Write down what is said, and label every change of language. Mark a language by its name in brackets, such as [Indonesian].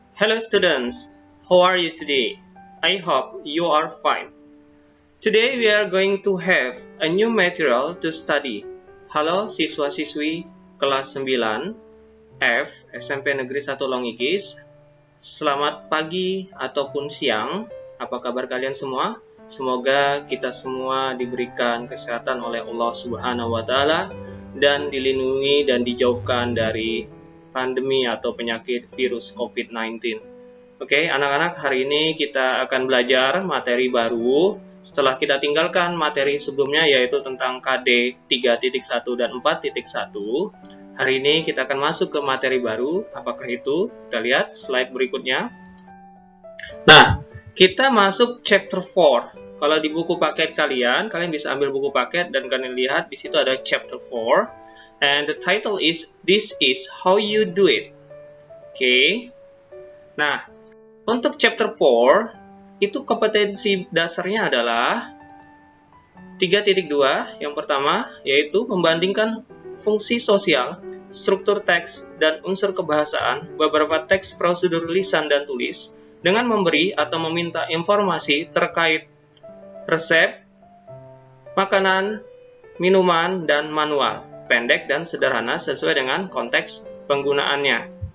[English] Hello students, how are you today? I hope you are fine. Today we are going to have a new material to study. [Indonesian] Halo siswa-siswi kelas 9 F SMP Negeri 1 Longigis. Selamat pagi ataupun siang. Apa kabar kalian semua? Semoga kita semua diberikan kesehatan oleh Allah Subhanahu wa taala dan dilindungi dan dijauhkan dari pandemi atau penyakit virus COVID-19. Oke, anak-anak, hari ini kita akan belajar materi baru setelah kita tinggalkan materi sebelumnya, yaitu tentang KD 3.1 dan 4.1. Hari ini kita akan masuk ke materi baru. Apakah itu? Kita lihat slide berikutnya. Nah, kita masuk chapter 4. Kalau di buku paket kalian bisa ambil buku paket dan kalian lihat di situ ada chapter 4. [English] And the title is This is how you do it. Oke. [Indonesian] Nah, untuk chapter 4 itu kompetensi dasarnya adalah 3.2. Yang pertama yaitu membandingkan fungsi sosial, struktur teks, dan unsur kebahasaan beberapa teks prosedur lisan dan tulis dengan memberi atau meminta informasi terkait resep, makanan, minuman, dan manual, pendek dan sederhana sesuai dengan konteks penggunaannya.